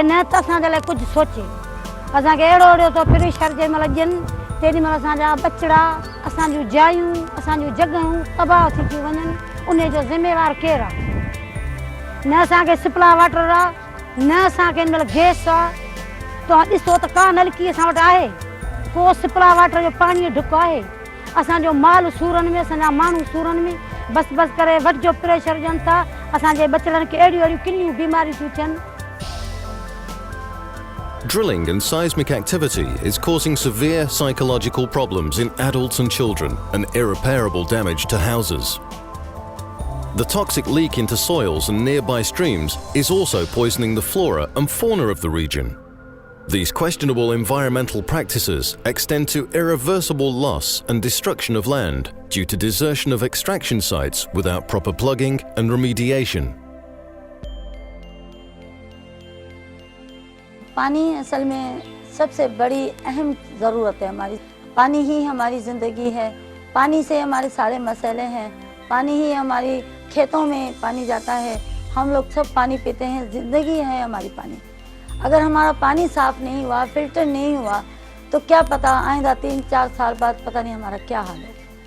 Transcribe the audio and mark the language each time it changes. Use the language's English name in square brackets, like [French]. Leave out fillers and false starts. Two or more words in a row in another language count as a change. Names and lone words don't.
[Sindhi] न त असांजे लाइ कुझु सोचे असांखे अहिड़ो अहिड़ो थो प्रेशर जंहिं महिल ॾियनि तेॾी महिल असांजा बचिड़ा असांजूं जायूं असांजूं जॻहियूं तबाह थी थियूं वञनि उन जो ज़िम्मेवारु केरु आहे न असांखे सिपला वाटर आहे न असांखे हिन महिल गैस आहे तव्हां ॾिसो त का नलकी असां वटि आहे को सिपला वाटर जो पाणीअ जो ढुक आहे असांजो माल सूरनि में असांजा माण्हू सूरनि में बसि बसि करे वटि जो प्रेशर ॾियनि था असांजे बचिड़नि खे अहिड़ियूं अहिड़ियूं किनियूं बीमारियूं थियूं थियनि. [English] Drilling and seismic activity is causing severe psychological problems in adults and children and irreparable damage to houses. The toxic leak into soils and nearby streams is also poisoning the flora and fauna of the region. These questionable environmental practices extend to irreversible loss and destruction of land due to desertion of extraction sites without proper plugging and remediation. [Urdu] پانی اصل میں سب سے بڑی اہم ضرورت ہے ہماری پانی ہی ہماری زندگی ہے پانی سے ہمارے سارے مسئلے ہیں پانی ہی ہماری کھیتوں میں پانی جاتا ہے ہم لوگ سب پانی پیتے ہیں زندگی ہے ہماری پانی اگر ہمارا پانی صاف نہیں ہوا فلٹر نہیں ہوا تو کیا پتا آئندہ 3-4 سال بعد پتا نہیں ہمارا کیا حال ہے.